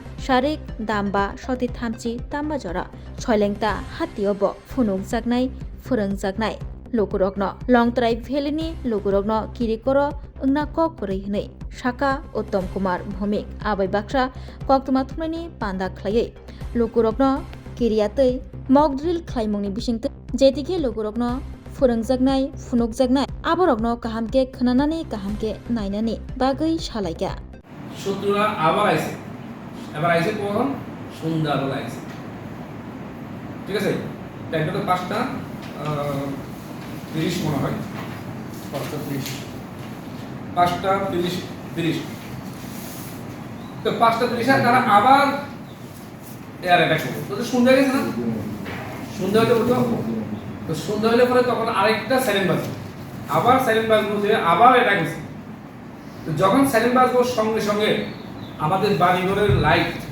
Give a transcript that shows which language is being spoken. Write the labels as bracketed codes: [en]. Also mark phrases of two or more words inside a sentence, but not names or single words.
[trp] sarik damba soti thamchi tamba jora choilengta hatiobo phunuk jaknai phurungjaknai lukurokno Longtrai Valley ni lukurokno kirikoro ungna kok purei hinai Shaka Uttam Kumar Bhumik abai baksa koktuma thumnani panda khlaiei lukurokno kiriatei [en] mock drill [trp] khlaimungni bisingtei jetike lukurokno phurungjaknai phunukjaknai aborokno kahamke khonanani kahamke nainani bagai salaika [bn] শত্রুরা আবার আইছে এবার আইছে কখন সন্ধ্যাবেলা আইছে ঠিক আছে টাইমটা তো 5টা 30 মনে হয় 5টা 30 তো 5টা 30 আর তারা আবার [en] air attack [bn] করবে তো সন্ধ্যা গেছে না সন্ধ্যা হলে উঠো তো সন্ধ্যা হলে পরে তখন আরেকটা সাইরেন বাজবে আবার সাইরেন বাজবে যে আবার অ্যাটাক হচ্ছে তো যখন সাইরেন বাজবে সঙ্গে সঙ্গে আমাদের বাড়িঘরের লাইট